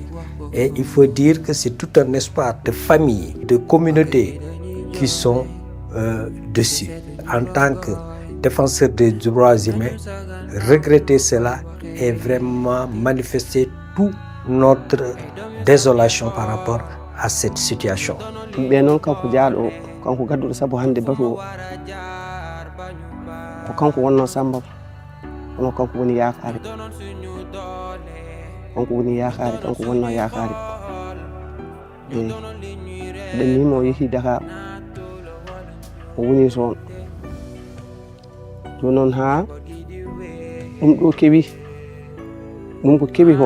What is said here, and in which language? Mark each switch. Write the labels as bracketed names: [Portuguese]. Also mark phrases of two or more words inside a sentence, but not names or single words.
[French] Et il faut dire que c'est tout un espoir de familles, de communautés qui sont dessus. En tant que défenseur des droits humains, regretter cela et vraiment manifester toute notre désolation par rapport à cette situation. [Fula] Kanko gadduɗo sabu hande batu o ko kanko wonno Samba kono kanko woni yakare kanko wonno yakare ɗen nimo yehi Dakar o woni toon joni noon ha ɗum ɗo kewi ɗum ko kewi ko